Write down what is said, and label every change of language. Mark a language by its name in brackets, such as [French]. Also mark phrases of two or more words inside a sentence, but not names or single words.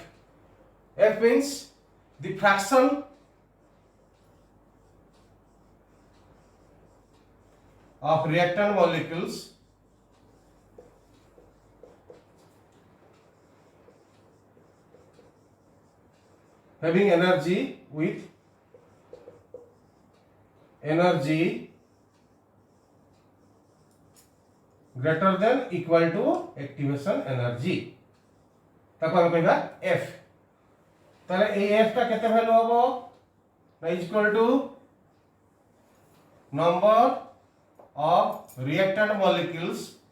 [English] F means the fraction of reactant molecules having energy with energy greater than equal to activation energy [Odia] ତାକୁ ହମ କହିବା F ତାହେଲେ ଏ F ଟା କେତେ ଭାଲ୍ୟୁ ହବ ନା [English] equal to number of reactant molecules